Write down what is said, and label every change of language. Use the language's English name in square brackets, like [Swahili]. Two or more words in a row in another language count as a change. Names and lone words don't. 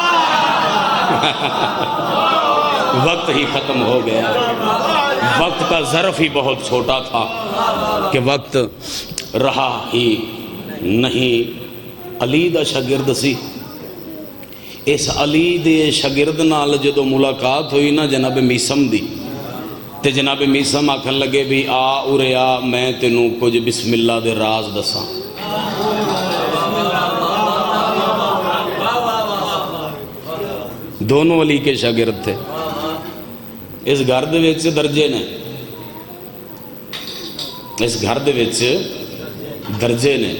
[Urdu] وقت ہی ختم ہو گیا, وقت کا ظرف ہی بہت چھوٹا تھا کہ وقت رہا ہی نہیں. [Punjabi] علی دا شاگرد سی. اس علی دے شاگرد نال جدو ملاقات ہوئی نا جناب میسم دی تے جناب میسم آکھن لگے بھی آ اورے آ میں تینوں کچھ بسم اللہ دے راز دساں. [Urdu] دونوں علی کے شاگرد تھے. [Punjabi] اس گھر دے وچ درجے نے, اس گھر دے وچ درجے نے.